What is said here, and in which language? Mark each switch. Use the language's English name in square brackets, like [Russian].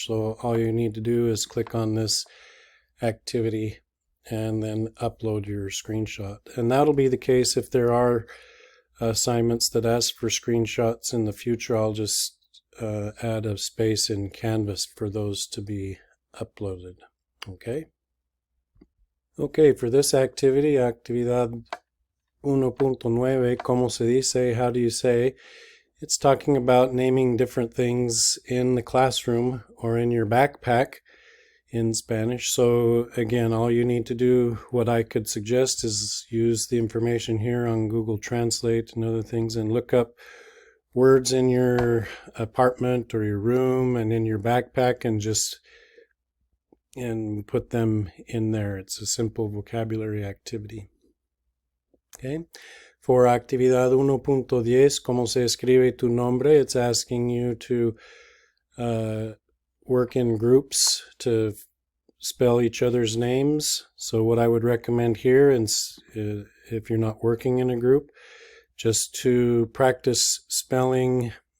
[English] So all you need to do is click on this activity and then upload your screenshot. And that'll be the case if there are assignments that ask for screenshots in the future. I'll just add a space in Canvas for those to be uploaded. Okay? Okay, for this activity, Actividad 1.9, [Spanish] ¿cómo se dice? [English] How do you say? It's talking about naming different things in the classroom or in your backpack in Spanish. So again, all you need to do, what I could suggest, is use the information here on Google Translate and other things and look up words in your apartment or your room and in your backpack and put them in there. It's a simple vocabulary activity. Okay. For Actividad 1.10, [Spanish] ¿cómo se escribe tu nombre? [English] It's asking you to work in groups to spell each other's names. So what I would recommend here, if you're not working in a group, just to practice spelling.